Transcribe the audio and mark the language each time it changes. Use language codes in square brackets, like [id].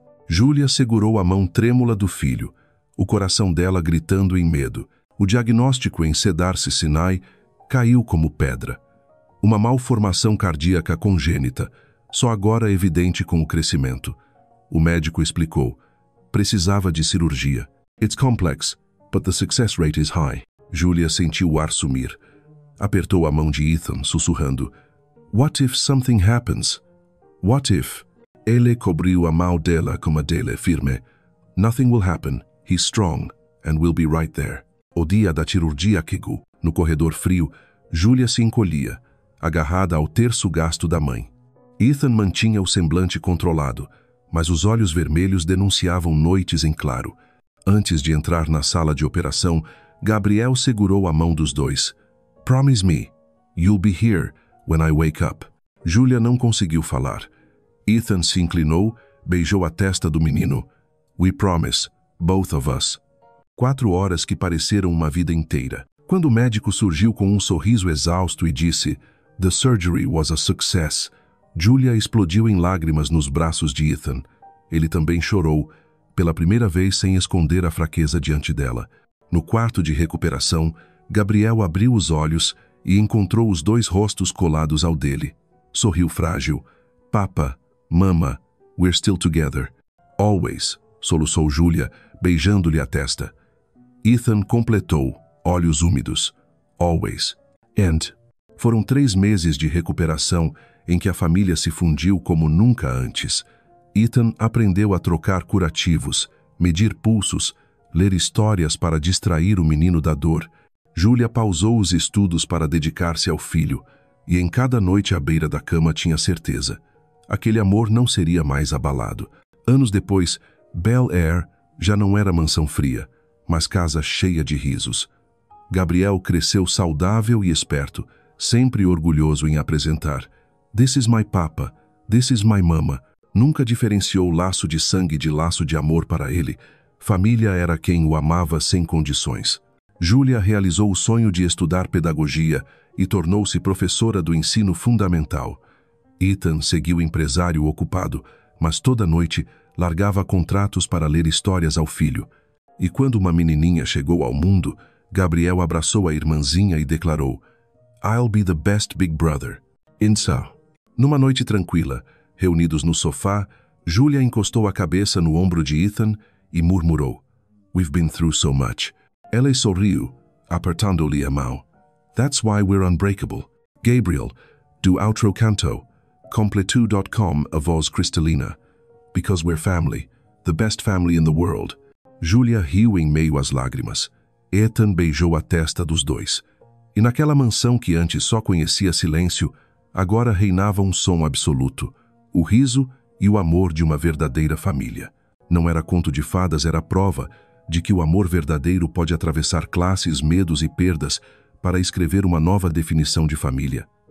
[pt] Julia segurou a mão trêmula do filho, o coração dela gritando em medo. O diagnóstico em Cedars-Sinai caiu como pedra. Uma malformação cardíaca congênita, só agora evidente com o crescimento. O médico explicou. Precisava de cirurgia. [en] "It's complex, but the success rate is high." [pt] Julia sentiu o ar sumir. Apertou a mão de Ethan, sussurrando: [en] "What if something happens? What if?" [pt] Ele cobriu a mão dela com a dele firme. [en] "Nothing will happen. He's strong, and we'll be right there." [pt] O dia da cirurgia chegou. No corredor frio, Julia se encolhia, agarrada ao terço gasto da mãe. Ethan mantinha o semblante controlado, mas os olhos vermelhos denunciavam noites em claro. Antes de entrar na sala de operação, Gabriel segurou a mão dos dois. [en] "Promise me, you'll be here when I wake up." [pt] Julia não conseguiu falar. Ethan se inclinou, beijou a testa do menino. [en] "We promise, both of us." [pt] 4 horas que pareceram uma vida inteira. Quando o médico surgiu com um sorriso exausto e disse: [en] "The surgery was a success", [pt] Julia explodiu em lágrimas nos braços de Ethan. Ele também chorou, pela primeira vez sem esconder a fraqueza diante dela. No quarto de recuperação, Gabriel abriu os olhos e encontrou os 2 rostos colados ao dele. Sorriu frágil. [en] "Papa, Mama, we're still together." [pt] "Always", soluçou Julia, beijando-lhe a testa. Ethan completou, olhos úmidos. "Always." And foram 3 meses de recuperação em que a família se fundiu como nunca antes. Ethan aprendeu a trocar curativos, medir pulsos, ler histórias para distrair o menino da dor. Julia pausou os estudos para dedicar-se ao filho, e em cada noite à beira da cama tinha certeza. Aquele amor não seria mais abalado. Anos depois, Bel Air já não era mansão fria, mas casa cheia de risos. Gabriel cresceu saudável e esperto, sempre orgulhoso em apresentar. [en] "This is my papa, this is my mama." [pt] Nunca diferenciou laço de sangue de laço de amor para ele. Família era quem o amava sem condições. Julia realizou o sonho de estudar pedagogia e tornou-se professora do ensino fundamental. Ethan seguiu empresário ocupado, mas toda noite largava contratos para ler histórias ao filho. E quando uma menininha chegou ao mundo, Gabriel abraçou a irmãzinha e declarou: [en] "I'll be the best big brother." [pt] Insa. Numa noite tranquila, reunidos no sofá, Julia encostou a cabeça no ombro de Ethan e murmurou: [en] "We've been through so much." [pt] Ela sorriu, apertando-lhe a mão. [en] "That's why we're unbreakable." [pt] Gabriel, do outro canto, completu.com, a voz cristalina. [en] "Because we're family, the best family in the world." [pt] Julia riu em meio às lágrimas. Ethan beijou a testa dos dois. E naquela mansão que antes só conhecia silêncio, agora reinava um som absoluto, o riso e o amor de uma verdadeira família. Não era conto de fadas, era prova de que o amor verdadeiro pode atravessar classes, medos e perdas para escrever uma nova definição de família.